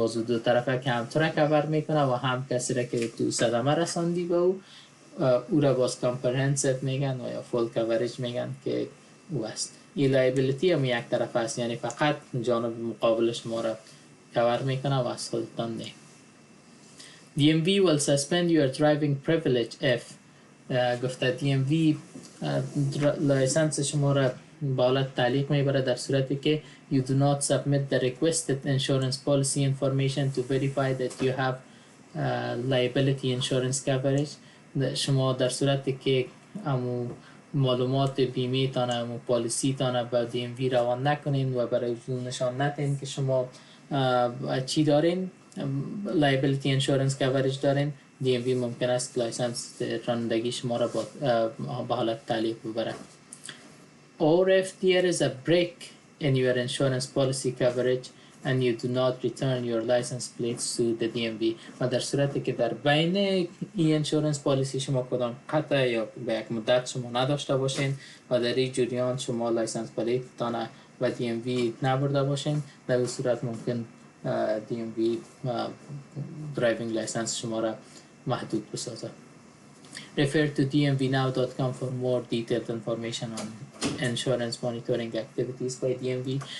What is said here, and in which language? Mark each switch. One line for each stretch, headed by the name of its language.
Persian: باز دو طرفه که هم تو را کور میکنه و هم کسی را که تو صدمه رساندی به او را باز کامپرهنسیو میگن و یا فول کوریج میگن که او است. این لایبیلیتی هم یک طرفه است، یعنی فقط جانب مقابل شما را کور میکنه و از خودتان نه.
English: DMV will suspend your driving privilege if
Persian: گفته DMV لایسنس شما را به حالت تعلیق میبره در صورتی که
English: you do not submit the requested insurance policy information to verify that you have liability insurance coverage.
Persian: شما در صورتی که معلومات بیمه تانه پالیسی تانه به DMV روان نکنین و برای اون نشان ندین که شما چی دارین،
English: liability insurance coverage
Persian: دارین، DMV ممکن است لایسنس رانندگی شما را به حالت تعلیق ببره.
English: Or if there is a break in your insurance policy coverage and you do not return your license plates to the DMV.
Persian: و در صورتی که در بین این انشورنس پالیسی شما کدام قطع یا به یک مدت شما نداشته باشین و در این جریان شما لایسنس پلیت تانه و DMV نبرده باشین، در این صورت ممکن DMV درایوینگ لایسنس شما را محدود بسازه.
English: Refer to dmvnow.com for more detailed information on insurance monitoring activities by DMV.